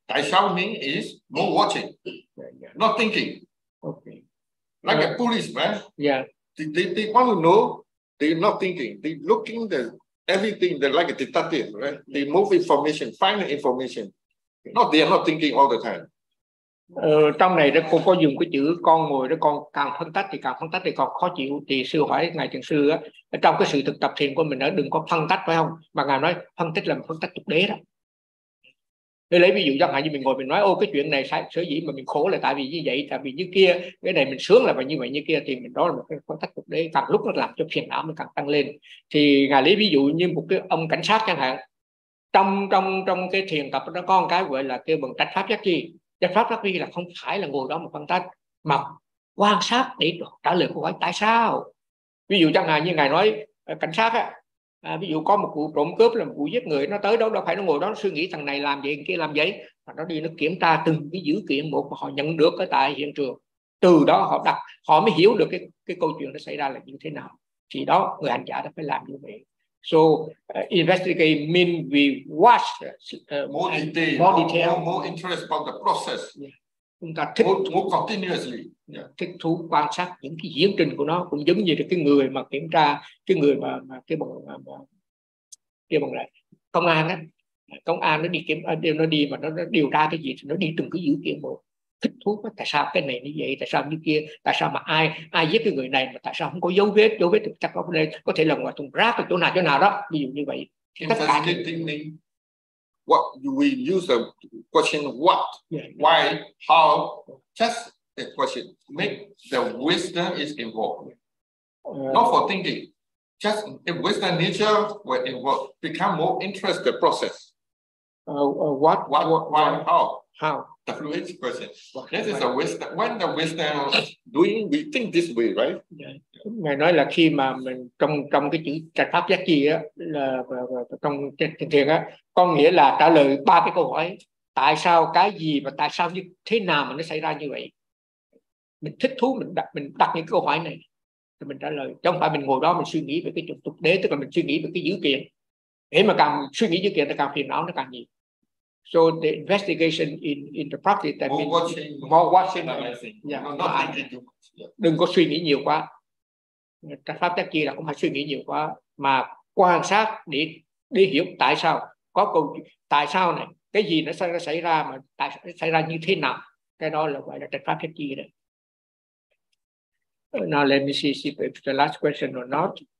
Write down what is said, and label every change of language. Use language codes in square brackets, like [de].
[vi] Tại sao [en] mean is no watching, not thinking. Okay. Like a policeman. Yeah. They want to know. They're not thinking. They're looking the everything. They're like a detective, right? Yes. They move information, find information. Okay. Not they are not thinking all the time. [vi] Trong này đó cô có dùng cái chữ con ngồi đó, con càng phân tách thì càng phân tách thì còn khó chịu. Thì sư hỏi ngài thiền sư á, trong cái sự thực tập thiền của mình đó, đừng có phân tách phải không? Mà ngài nói phân tích là phân tách trục đế đó. Để lấy ví dụ chẳng hạn như mình ngồi mình nói ô cái chuyện này sai, sở dĩ mà mình khổ là tại vì như vậy, tại vì như kia, cái này mình sướng là phải như vậy như kia, thì mình đó là một cái phân tách trục đế, càng lúc nó làm cho phiền não mình càng tăng lên. Thì ngài lấy ví dụ như một cái ông cảnh sát chẳng hạn, trong cái thiền tập nó có một cái gọi là kêu bằng trách pháp giác chi. Giải pháp đặc biệt là không phải là ngồi đó mà phân tách, mà quan sát để trả lời câu hỏi tại sao. Ví dụ chẳng hạn như ngài nói cảnh sát á, ví dụ có một vụ trộm cướp là một vụ giết người, nó tới đó đâu phải nó ngồi đó nó suy nghĩ thằng này làm gì thằng kia làm vậy, mà nó đi nó kiểm tra từng cái dữ kiện một mà họ nhận được ở tại hiện trường, từ đó họ đặt họ mới hiểu được cái câu chuyện nó xảy ra là như thế nào. Thì đó người hành giả đã phải làm như vậy. [en] So investigate mean we watch more detail, more interest about the process. Yeah. [vi] Chúng ta thích [en] more continuously. Yeah. [vi] Thích thú quan sát những cái diễn trình của nó, cũng giống như là cái người mà kiểm tra, cái người mà cái bằng mà kia bằng lại công an á, công an nó đi kiểm, nó đi mà nó điều tra cái gì thì nó đi từng cái dữ kiện một. Thích thú quá, tại sao cái này như vậy, tại sao như kia, tại sao mà ai giết cái người này, mà tại sao không có dấu vết thì chắc có thể là ngoài thùng rác ở chỗ nào đó, ví dụ như vậy. [en] Investigating means what we use the question what, yeah. Why, how, just the question, make the wisdom is involved. Not for thinking, just if wisdom nature will involve, become more interested in the process. What, why, how? The fluid person. This is a wisdom. When the wisdom doing, we think this way, right? Yeah. [vi] Ngài nói là khi mà mình trong cái chữ trạch pháp giác chi á, là trong thiền á, có nghĩa là trả lời ba cái câu hỏi: tại sao, cái gì và tại sao, như thế nào mà nó xảy ra như vậy. Mình thích thú mình đặt những câu hỏi này thì mình trả lời, chứ không phải mình ngồi đó mình suy nghĩ về cái trục đế, tức là mình suy nghĩ về cái dữ kiện. Thế mà càng suy nghĩ dữ kiện thì càng phiền não nó càng nhiều. [en] So the investigation in the practice that more means watching, more watching, yeah. [vi] Đừng có suy nghĩ nhiều quá. Trạch pháp tác chi là không phải suy nghĩ nhiều quá, mà quan sát để hiểu tại sao có câu tại sao này, cái gì nó xảy ra mà tại sao xảy ra như thế nào, cái đó là gọi là trạch pháp tác chi đấy. [en] Now let me see if it's the last question or not.